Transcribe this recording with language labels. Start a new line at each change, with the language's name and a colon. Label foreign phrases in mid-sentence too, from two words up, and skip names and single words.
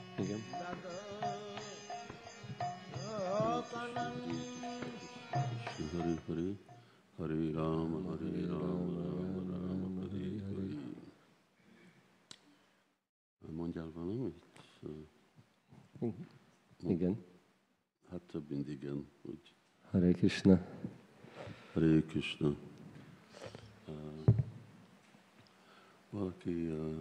Sanskrit: Hare Hare, Hare Rama, Hare Rama, Rama Rama, Hare Hare.
Hungarian: Mondjál valamit? Igen. Hát több mint igen. Úgy.
Sanskrit: Hare Krishna. Hare Krishna. Valaki...